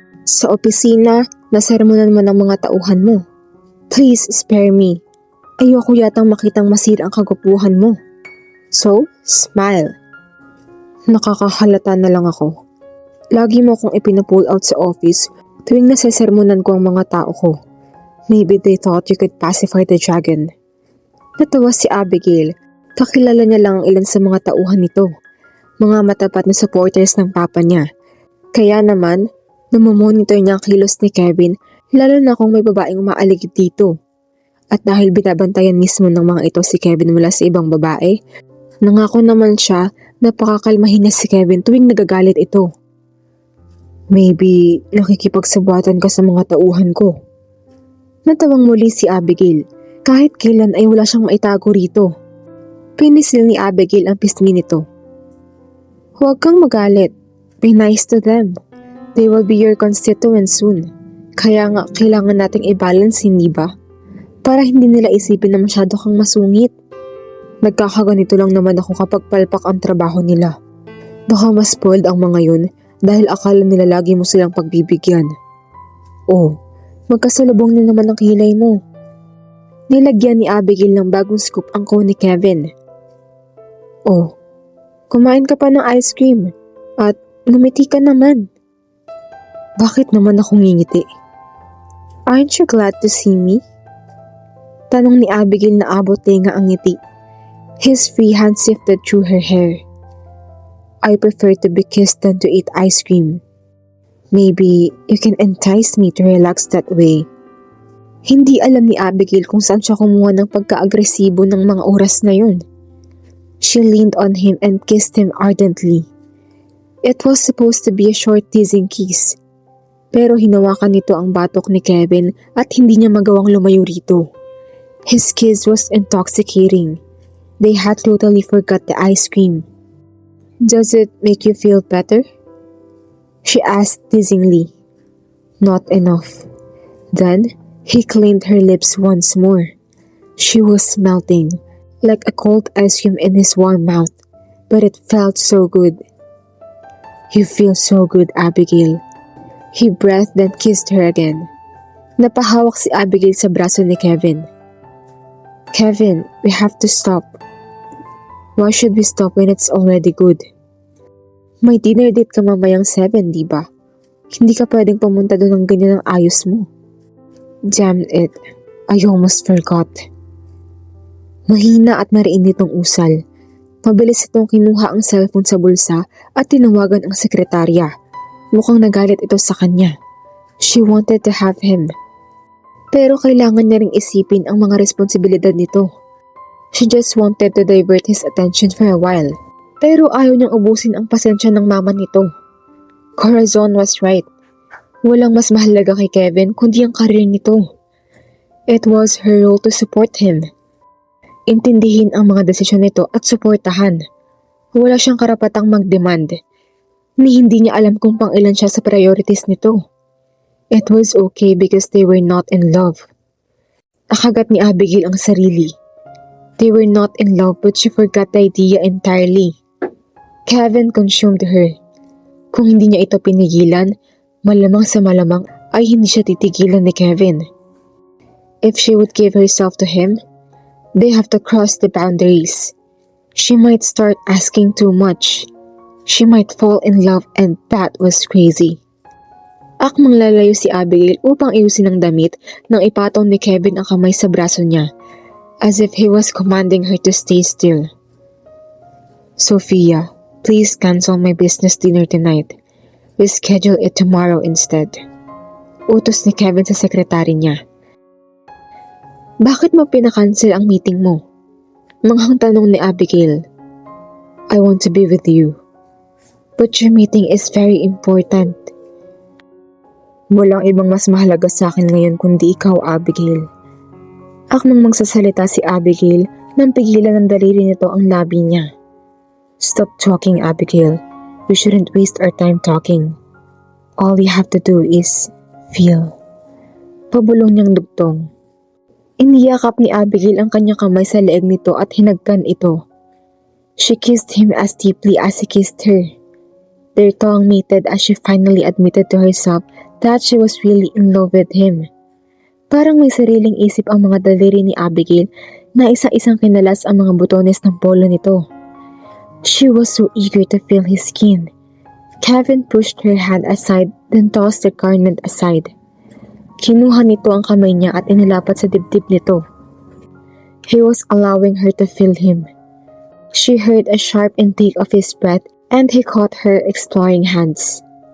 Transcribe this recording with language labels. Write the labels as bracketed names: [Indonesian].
[Filipino] Sa opisina, nasermonan mo ng mga tauhan mo. [English] Please spare me. [Filipino] Ayoko yatang makitang masira ang kagupuhan mo. [English] So, smile. [Filipino] Nakakahalata na lang ako. Lagi mo akong ipinapull out sa office tuwing nasesermonan ko ang mga tao ko. [English] Maybe they thought you could pacify the dragon. [Filipino] Natawa si Abigail. Kakilala niya lang ang ilan sa mga tauhan nito. Mga matapat na supporters ng papa niya. Kaya naman, namomonitor niya ang kilos ni Kevin, lalo na kung may babaeng umaaligid dito. At dahil binabantayan mismo ng mga ito si Kevin mula sa ibang babae, nangako naman siya na pakakalmahin niya si Kevin tuwing nagagalit ito. Maybe nakikipagsabuatan ka sa mga tauhan ko. Natawang muli si Abigail. Kahit kailan ay wala siyang maitago rito. Pinisil ni Abigail ang pisngi nito. Huwag kang magalit. [English] Be nice to them. They will be your constituents soon. [Filipino] Kaya nga kailangan nating i-balance, hindi ba? Para hindi nila isipin na masyado kang masungit. Nagkakaganito lang naman ako kapag palpak ang trabaho nila. Baka mas spoiled ang mga yun dahil akala nila lagi mo silang pagbibigyan. Oh, magkasalubong na naman ang kilay mo. Nilagyan ni Abigail ng bagong scoop ang cone ni Kevin. Oh, kumain ka pa ng ice cream at ngumiti ka naman. Bakit naman ako ngingiti? [English] Aren't you glad to see me? [Filipino] Tanong ni Abigail na abot tenga ang ngiti. [English] His free hand sifted through her hair. I prefer to be kissed than to eat ice cream. Maybe you can entice me to relax that way. [Filipino] Hindi alam ni Abigail kung saan siya kumuha ng pagka-agresibo ng mga oras na yun. [English] She leaned on him and kissed him ardently. It was supposed to be a short teasing kiss. [Filipino] Pero hinawakan nito ang batok ni Kevin at hindi niya magawang lumayo rito. [English] His kiss was intoxicating. They had totally forgot the ice cream. Does it make you feel better? She asked teasingly. Not enough. Then, he cleaned her lips once more. She was melting, like a cold ice cream in his warm mouth, but it felt so good. "You feel so good, Abigail." He breathed then kissed her again. [Filipino] Napahawak si Abigail sa braso ni Kevin. [English] "Kevin, we have to stop." "Why should we stop when it's already good?" [Filipino] "May dinner date ka mamayang 7, di ba? Hindi ka pwedeng pumunta doon ng ganyan ang ayos mo." [English] Damn it, I almost forgot. [Filipino] Mahina at mariin nitong usal. Mabilis itong kinuha ang cellphone sa bulsa at tinawagan ang sekretarya. Mukhang nagalit ito sa kanya. [English] She wanted to have him. [Filipino] Pero kailangan niya ring isipin ang mga responsibilidad nito. [English] She just wanted to divert his attention for a while. [Filipino] Pero ayaw niyang ubusin ang pasensya ng mama nito. [English] Corazon was right. [Filipino] Walang mas mahalaga kay Kevin kundi ang karir nito. [English] It was her role to support him. [Filipino] Intindihin ang mga desisyon nito at suportahan. Wala siyang karapatang mag-demand. Ni hindi niya alam kung pang-ilan siya sa priorities nito. [English] It was okay because they were not in love. [Filipino] Nakagat ni Abigail ang sarili. [English] They were not in love but she forgot the idea entirely. Kevin consumed her. [Filipino] Kung hindi niya ito pinigilan, malamang sa malamang ay hindi siya titigilan ni Kevin. [English] If she would give herself to him, they have to cross the boundaries. She might start asking too much. She might fall in love and that was crazy. [Filipino] Akmang lalayo si Abigail upang iusin ang damit nang ipatong ni Kevin ang kamay sa braso niya, [English] as if he was commanding her to stay still. "Sophia, please cancel my business dinner tonight. We schedule it tomorrow instead." [Filipino] Utos ni Kevin sa sekretary niya. "Bakit mo pinakancel ang meeting mo?" Manghang tanong ni Abigail. [English] "I want to be with you. But your meeting is very important." [Filipino] "Walang ibang mas mahalaga sa akin ngayon kundi ikaw, Abigail." Akmang magsasalita si Abigail nang pigilan ng daliri nito ang labi niya. [English] "Stop talking, Abigail. We shouldn't waste our time talking. All you have to do is feel." [Filipino] Pabulong niyang dugtong. Iniyakap ni Abigail ang kanyang kamay sa leeg nito at hinagkan ito. [English] She kissed him as deeply as he kissed her. Their tongue mated as she finally admitted to herself that she was really in love with him. [Filipino] Parang may sariling isip ang mga daliri ni Abigail na isa-isang kinalas ang mga butones ng polo nito. [English] She was so eager to feel his skin. Kevin pushed her hand aside then tossed the garment aside. [Filipino] Kinuha nito ang kamay niya at inilapat sa dibdib nito. [English] He was allowing her to feel him. She heard a sharp intake of his breath and he caught her exploring hands.